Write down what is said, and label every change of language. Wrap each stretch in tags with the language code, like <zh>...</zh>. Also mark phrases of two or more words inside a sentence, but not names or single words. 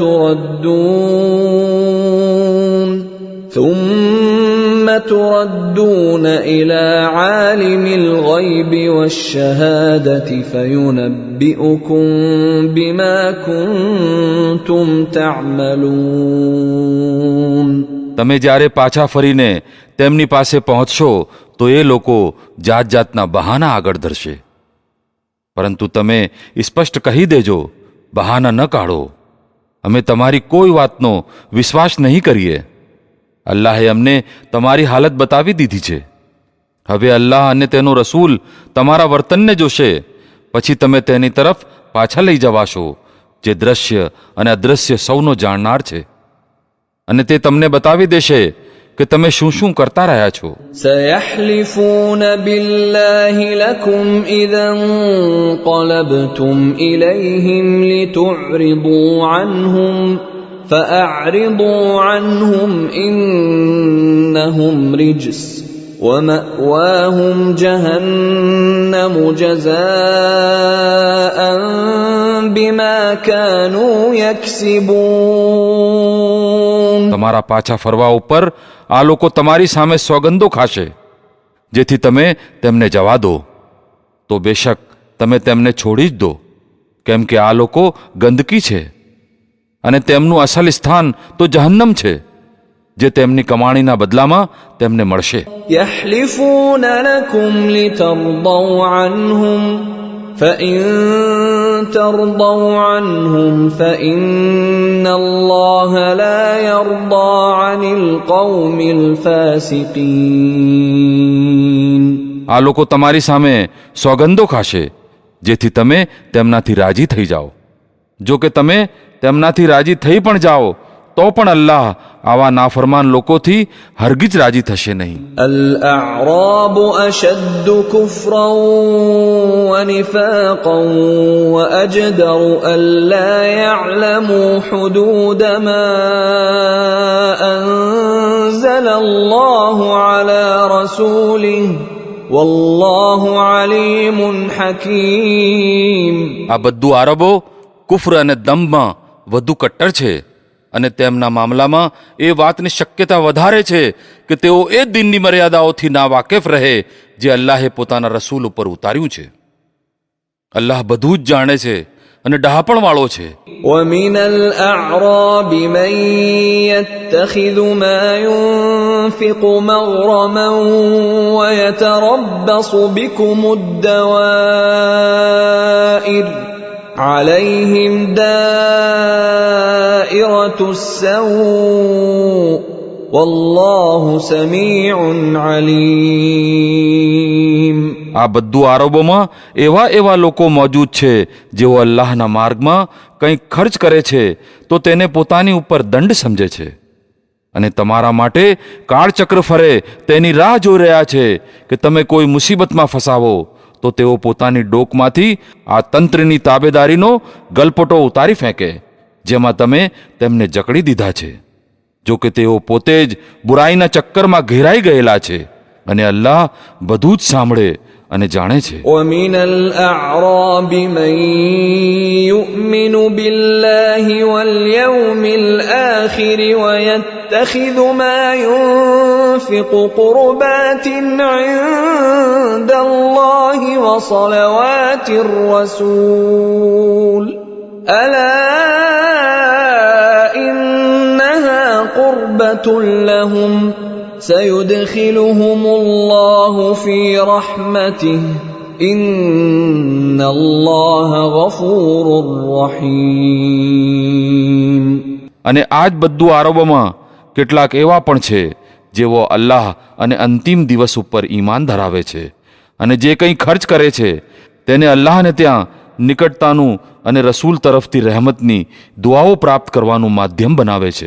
<ar>تردون إلى عالم الغيب والشهادة فينبئكم بما كنتم تعملون.</ar> <gu>તમે જ્યારે પાછા ફરીને તેમની પાસે પહોંચશો તો એ લોકો જાત જાતના બહાના આગળ ધરશે, પરંતુ તમે સ્પષ્ટ કહી દેજો, બહાના ન કાઢો, અમે તમારી કોઈ વાતનો વિશ્વાસ નહીં કરીએ. અલ્લાહે અમને તમારી હાલત બતાવી દીધી છે. હવે અલ્લાહ અને તેનો રસૂલ તમારા વર્તનને જોશે, પછી તમે તેની તરફ પાછા લઈ જવાશો જે દ્રશ્ય અને અદ્રશ્ય સૌનો જાણનાર છે, અને તે તમને બતાવી દેશે કે તમે શું શું કરતા રહ્યા છો.</gu> <ar>سيحلفون بالله لكم إذا انقلبتم إليهم لتعرضوا عنهم فأعرضوا عنهم إنهم رجس ومأواهم جهنم جزاء بما كانوا يكسبون.</ar> <gu>તમારા પાછા ફરવા ઉપર આ લોકો તમારી સામે સોગંદો ખાશે જેથી તમે તેમને જવા દો, તો બેશક તમે તેમને છોડી જ દો, કેમ કે આ લોકો ગંદકી છે અને તેમનું અસલ સ્થાન તો જહન્નમ છે જે તેમની કમાણીના બદલામાં તેમને મળશે.</gu> <ar>يحلفون لكم لترضوا عنهم فإن ترضوا عنهم فإن الله لا يرضى عن القوم الفاسقين.</ar> <gu>આ લોકો તમારી સામે સોગંદો ખાશે જેથી તમે તેમનાથી રાજી થઈ જાઓ. જો કે તમે તેમનાથી રાજી થઈ પણ જાઓ તો પણ અલ્લાહ આવા નાફરમાન લોકોથી હરગીજ રાજી થશે નહીં.</gu> <ar>الأعراب أشد كفرا ونفاقا وأجدر ألا يعلموا حدود ما أنزل الله على رسوله والله عليم حكيم.</ar> <gu>આ બધું આરબો કુફર અને દમમાં વધુ કટ્ટર છે અને તેમના મામલામાં એ વાતની શક્યતા વધારે છે કે તેઓ એ દિનની મર્યાદાઓથી ના વાકેફ રહે જે અલ્લાહે પોતાના રસૂલ ઉપર ઉતાર્યું છે. અલ્લાહ બધું જ જાણે છે અને ડહાપણવાળો છે.</gu> <ar>ومن الأعراب من يتخذ ما ينفق مغرما ويتربص بكم الدوائر عليهم دائرة السوء والله سميع عليم.</ar> <gu>આ બધું આરબોમાં એવા લોકો મોજૂદ છે જેઓ અલ્લાહના માર્ગમાં કંઈક ખર્ચ કરે છે તો તેને પોતાની ઉપર દંડ સમજે છે અને તમારા માટે કાળચક્ર ફરે તેની રાહ જોઈ રહ્યા છે કે તમે કોઈ મુસીબતમાં ફસાવો તો તેઓ પોતાની ડોકમાંથી આ તંત્રની તાબેદારીનો ગલપટો ઉતારી ફેંકે જેમાં તમે તેમને જકડી દીધા છે. જો કે તેઓ પોતે જ બુરાઈના ચક્કરમાં ઘેરાઈ ગયેલા છે અને અલ્લાહ બધું જ સાંભળે અને જાણે છે.</gu> <ar>ومن الأعراب من يؤمن بالله واليوم الآخر ويتخذ ما ينفق قربات عند الله وصلوات الرسول ألا إنها قربة لهم سيدخلهم الله في رحمته إن الله غفور رحيم.</ar> <gu>અને આ જ બધું આરબોમાં કેટલાક એવા પણ છે જેઓ અલ્લાહ અને અંતિમ દિવસ ઉપર ઈમાન ધરાવે છે અને જે કંઈ ખર્ચ કરે છે તેને અલ્લાહને ત્યાં નિકટતાનું અને રસૂલ તરફથી રહેમતની દુઆઓ પ્રાપ્ત કરવાનું માધ્યમ બનાવે છે.</gu>